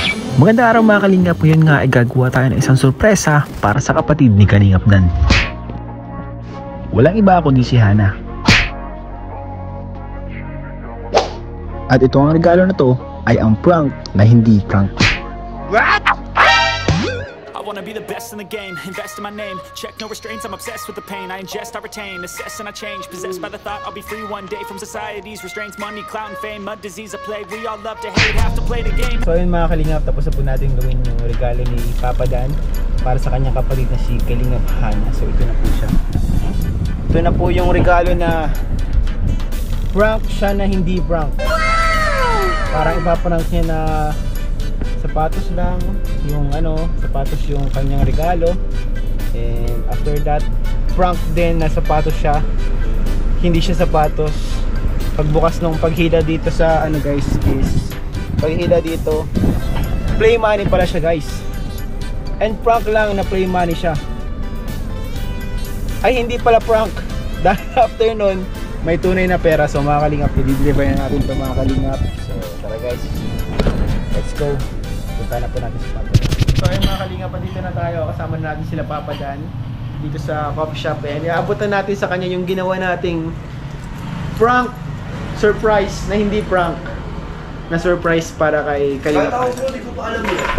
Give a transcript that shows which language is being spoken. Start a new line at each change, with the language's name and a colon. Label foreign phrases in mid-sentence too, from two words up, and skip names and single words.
Filipino: Magandang araw mga Kalingap, ngayon nga ay gagawa tayo ng isang sorpresa para sa kapatid ni Kalingap Dan. Walang iba kundi si Hana. At ito ang regalo na to ay ang prank na hindi prank.
English: I wanna be the best in the game, invest in my name, check no restraints, I'm obsessed with the pain, I ingest, I retain, assess and I change, possessed by the thought I'll be free one day from society's restraints, money, clout and fame, mud, disease, a plague, we all love to hate, have to play the game.
Filipino: So ayun mga Kalingap, tapos na po natin gawin yung regalo ni Papa Dan para sa kanyang kapatid na si Kalingap Hana. So ito na po siya. Ito na po yung regalo na prank siya na hindi prank. Parang ipaprank niya na sapatos lang, yung sapatos yung kanyang regalo.
English: And after that,
Filipino: prank din na sapatos siya. Hindi siya sapatos. Pagbukas nung paghila dito sa guys, is paghila dito,
English: play money
Filipino: pala siya guys. And prank lang na
English: play money
Filipino: siya. Ay hindi pala prank. Dahil after nun, may tunay na pera. So mga Kalingap, i-deliver na natin ito mga Kalingap. So tara guys,
English: let's go.
Filipino: Punta na po natin sa Papa Dan. So ayun mga Kalingap, dito na tayo. Kasama na natin sila Papa Dan dito sa
English: coffee shop.
Filipino: And iaabutan natin sa kanya yung ginawa nating
English: prank surprise
Filipino: na hindi prank na surprise para kay Kalingap. Hindi ko pa alam yun.